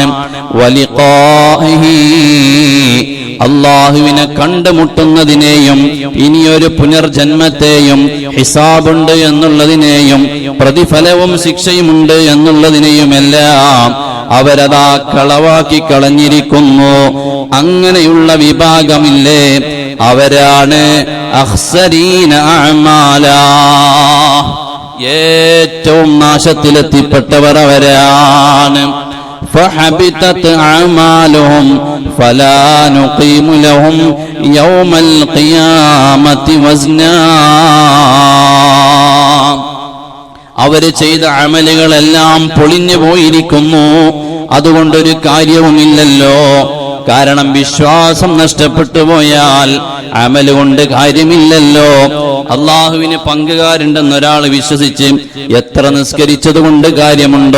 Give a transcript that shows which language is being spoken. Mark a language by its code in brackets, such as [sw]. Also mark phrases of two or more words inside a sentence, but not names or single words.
[ml] വലിഖാഇഹി, അല്ലാഹുവിനെ കണ്ടുമുട്ടുന്നതിനെയും ഇനിയൊരു പുനർജന്മത്തെയും ഹിസാബുണ്ട് എന്നുള്ളതിനെയും പ്രതിഫലവും ശിക്ഷയുമുണ്ട് എന്നുള്ളതിനെയുമെല്ലാം അവരതാ കളവാക്കി കളഞ്ഞിരിക്കുന്നു. അങ്ങനെയുള്ള വിഭാഗമില്ലേ, അവരാണ് [ar] الأخسرين أعمالا. [ml] ഏറ്റവും നാശത്തിലെത്തിപ്പെട്ടവർ അവരാണ്. [ar] فحبطت أعمالهم فلا نقيم لهم يوم القيامة وزنا. [ml] അവര് ചെയ്ത അമലുകളെല്ലാം പൊളിഞ്ഞു പോയിരിക്കുന്നു. അതുകൊണ്ടൊരു കാര്യവുമില്ലല്ലോ. കാരണം വിശ്വാസം നഷ്ടപ്പെട്ടു പോയാൽ അമല് കൊണ്ട് കാര്യമില്ലല്ലോ. അള്ളാഹുവിന് പങ്കുകാരുണ്ടെന്ന് ഒരാൾ വിശ്വസിച്ച് എത്ര നിസ്കരിച്ചത് കൊണ്ട് കാര്യമുണ്ടോ?